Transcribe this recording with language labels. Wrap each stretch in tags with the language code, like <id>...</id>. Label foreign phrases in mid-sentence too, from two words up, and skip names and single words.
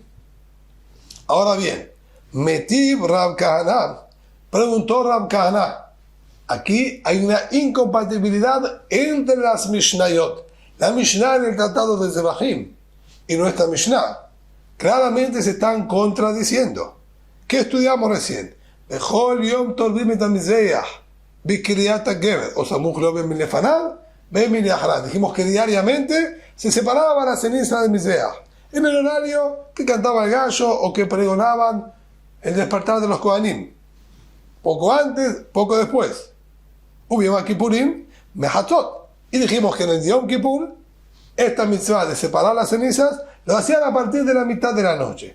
<es>Ahora bien, Metib Rab Kahana, preguntó Rab Kahana, aquí hay una incompatibilidad entre las Mishnayot, la Mishnah en el tratado de Zebahim y nuestra Mishnah. Claramente se están contradiciendo. ¿Qué estudiamos recién?</es> <he>בכל יום תורמים את המזבח בקריאת הגבר או סמוך לו בין מלפניו בין מלאחריו.</he> <es>Dijimos que diariamente se separaba la ceniza del Mizbeach en el horario que cantaba el gallo o que pregonaban el despertar de los Kohanim. Poco antes, poco después.</es> <he>וביום הכיפורים מחצות.</he> <es>Y dijimos que en el Yom Kippur esta mitzvah de separar las cenizas lo hacían a partir de la mitad de la noche.</es>